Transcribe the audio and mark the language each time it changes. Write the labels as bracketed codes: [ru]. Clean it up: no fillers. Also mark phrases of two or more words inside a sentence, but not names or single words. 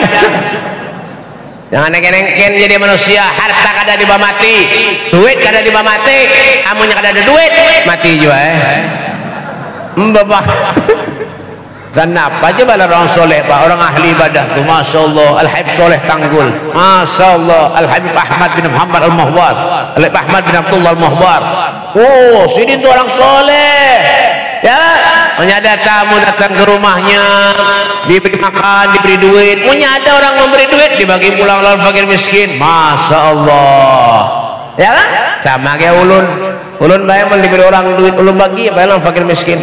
[bjn] Jangan nengken-nengken jadi manusia. Harta kada dibawa mati, duit kada dibawa mati. Amunnya kada ada duit mati juga Bapak. Kenapa aja bala orang soleh pak, orang ahli ibadah tuh, [ar] masya Allah. [bjn] Al-Habib Soleh Tanggul, [ar] masya Allah. [bjn] Al-Habib Ahmad bin Muhammad Al-Muhbar, Al-Habib Ahmad bin Abdullah Al-Muhbar. Oh sini tuh orang soleh ya. Menyada tamu datang ke rumahnya, diberi makan, diberi duit. Menyada orang memberi duit, dibagi pulang lawan fakir miskin. [ar] Masya Allah [bjn] ya kan? Sama kayak ulun bayang diberi orang duit, ulun bagi bayang fakir miskin.